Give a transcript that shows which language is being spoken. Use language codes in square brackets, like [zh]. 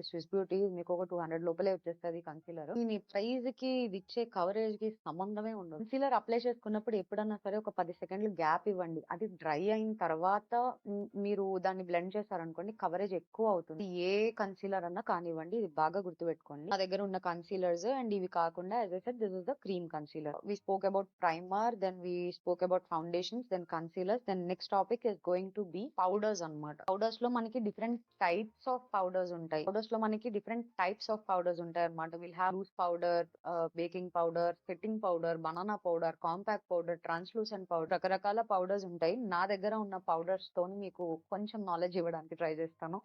[te] Swiss beauty మీకు ఒక 200 లోపలే వచ్చేస్తుంది కన్సీలర్. దీని ప్రైజ్ కి ఇది ఇచ్చే కవరేజ్ కి సంబంధమే ఉండదు. కన్సీలర్ అప్లై చేసుకున్నప్పుడు ఎప్పుడన్నా సరే ఒక 10 సెకండ్లు గ్యాప్ ఇవ్వండి. అది డ్రై అయిన తర్వాత మీరు దాన్ని బ్లెండ్ చేశారనుకోండి, కవరేజ్ ఎక్కువ అవుతుంది. ఏ కన్సీలర్ అన్నా కానివ్వండి, ఇది బాగా గుర్తుపెట్టుకోండి. నా దగ్గర ఉన్న కన్సీలర్స్ అండ్ ఇవి కాకుండా, [en] as I said, this is the cream concealer. We spoke about primer, then we spoke about foundations, then concealers, then next topic is going to be powders అన్నమాట. [te] పౌడర్స్ లో మనకి డిఫరెంట్ టైప్స్ ఆఫ్ పౌడర్స్ ఉంటాయి. అన్నమాట. Will have loose powder, baking powder, setting powder, banana powder, compact powder, translucent powder, రకరకాల powders ఉంటాయి. నా దగ్గర ఉన్న పౌడర్స్ తో మీకు కొంచెం నాలెడ్జ్ ఇవ్వడానికి ట్రై చేస్తాను.